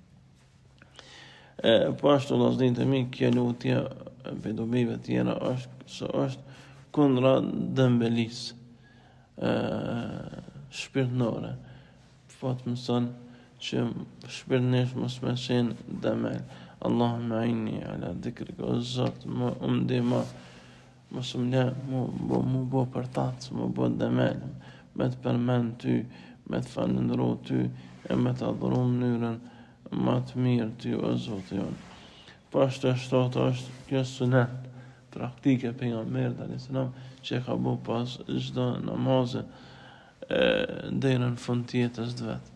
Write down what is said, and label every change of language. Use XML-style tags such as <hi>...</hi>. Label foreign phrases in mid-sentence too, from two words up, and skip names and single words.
<sq>Po ashtu vllaznitë e mi, kjo lutje për dobive tjera është kundra dëmbelisë shpirtnore. Po të mëson që shpirtnesh mos me qenë dëmel.</sq> <ar>اللهم إني على ذكرك,</ar> <sq>o Zot, më ndihmo, mos më le mu bo për tatë, mu bo dëmel, me të përmend ty, me të falëndëru ty, e me të adhuru mënyrën ma të mirë ty o Zotë jonë. Po ashtu e shtatë është kjo sunet praktike pejgamberit</sq> <ar>عليه السلام</ar> <sq>që e ka bu pas çdo namaze deri në fund të jetës të vet.</sq>